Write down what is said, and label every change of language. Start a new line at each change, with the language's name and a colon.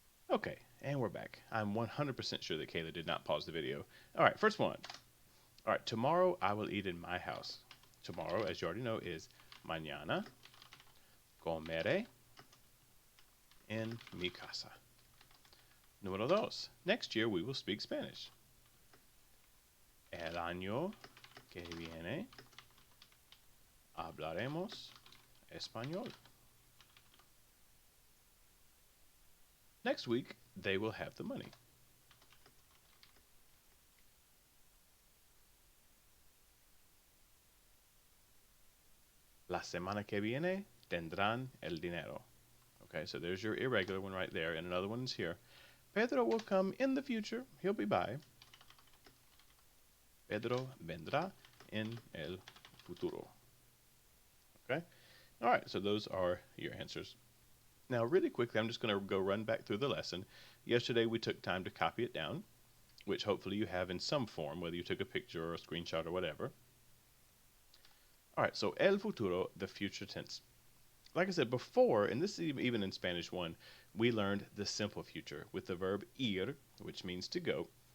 English: Okay, and we're back. I'm 100% sure that Kayla did not pause the video. All right, first one. All right, tomorrow I will eat in my house. Tomorrow, as you already know, is
Spanish: mañana comeré en mi casa. Número dos.
English: Next year we will speak Spanish.
Spanish: El año que viene hablaremos español.
English: Next week they will have the money.
Spanish: La semana que viene tendrán el dinero.
English: Okay, so there's your irregular one right there, and another one's here. Pedro will come in the future. He'll be by.
Spanish: Pedro vendrá en el futuro.
English: Okay? All right, so those are your answers. Now, really quickly, I'm just going to go run back through the lesson. Yesterday, we took time to copy it down, which hopefully you have in some form, whether you took a picture or a screenshot or whatever. All right, so el futuro, the future tense. Like I said before, and this is even in Spanish 1, we learned the simple future with the verb ir, which means to go.